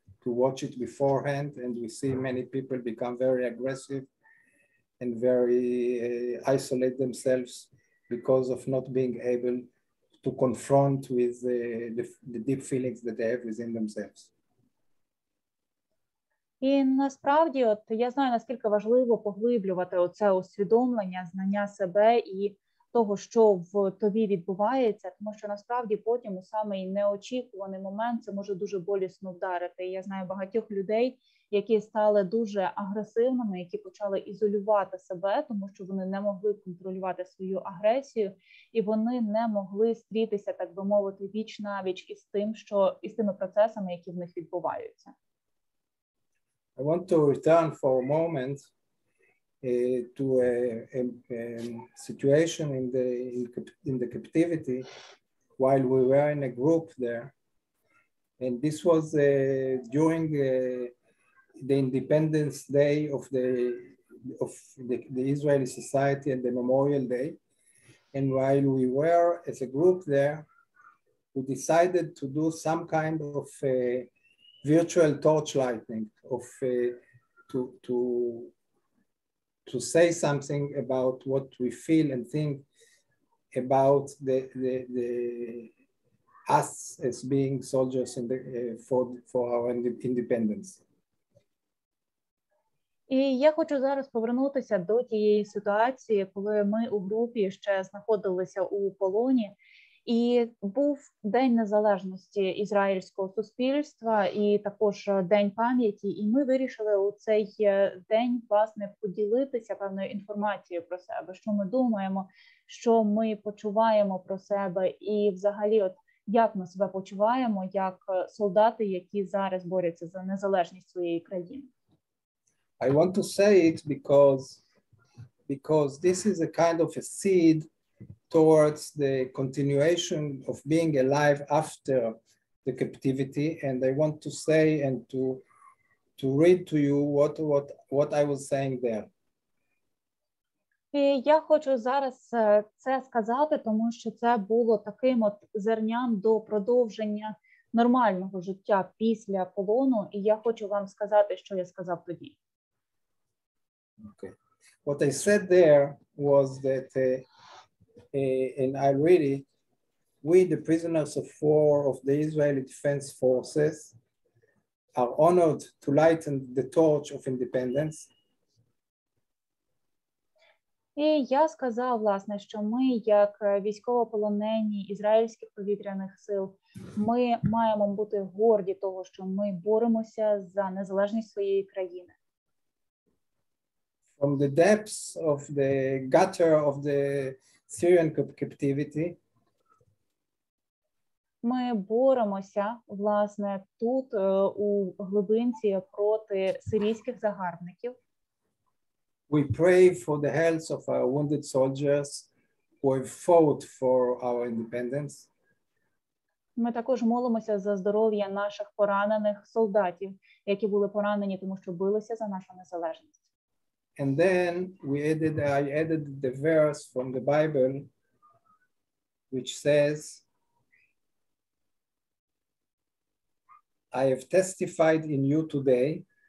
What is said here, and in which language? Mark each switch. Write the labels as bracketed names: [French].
[English] watch it beforehand, and we see many people become very aggressive and very isolate themselves because of not being able to confront with the deep feelings that they have within themselves. [Ukrainian] І насправді, от я знаю, наскільки важливо поглиблювати оце усвідомлення, знання себе і того, що в тобі відбувається, тому що насправді потім у самий неочікуваний момент це може дуже болісно вдарити. І я знаю багатьох людей, які стали дуже агресивними, які почали ізолювати себе, тому що вони не могли контролювати свою агресію, і вони не могли стрітися, так би мовити, віч-навіч із тими процесами, які в них відбуваються. [English] I want to return for a moment to a situation in the captivity while we were in a group there, and this was during the Independence Day of the Israeli society and the Memorial Day. And while we were as a group there, we decided to do some kind of virtual torch lighting, of to say something about what we feel and think about the us as being soldiers in the, for our independence. [Ukrainian] І я хочу зараз повернутися до тієї ситуації, коли ми у групі ще знаходилися у полоні, і був День Незалежності ізраїльського суспільства і також День пам'яті, і ми вирішили у цей день, власне, поділитися певною інформацією про себе, що ми думаємо, що ми почуваємо про себе і взагалі от як ми себе почуваємо, як солдати, які зараз борються за незалежність своєї країни. [English] I want to say it because this is a kind of a seed towards the continuation of being alive after the captivity, and I want to say and to read to you what I was saying there. [Ukrainian] І я хочу зараз це сказати, тому що це було таким от зерням до продовження нормального життя після полону, і я хочу вам сказати, що я сказав тоді. [English] Okay. What I said there was that, and I read it, we, the prisoners of war of the Israeli Defense Forces, are honored to lighten the torch of independence. [Ukrainian] І я сказав, власне, що ми, як військовополонені ізраїльських повітряних сил, ми маємо бути горді того, що ми боремося за незалежність своєї країни. [English] From the depths of the gutter of the Syrian captivity, [Ukrainian] ми боремося, власне, тут, у глибинці, проти сирійських загарбників. [English] we pray for the health of our wounded soldiers who have fought for our independence. [Ukrainian] Ми також молимося за здоров'я наших поранених солдатів, які були поранені, тому що билися за нашу незалежність. [English] And then I added the verse from the Bible, which says, I have testified in you today,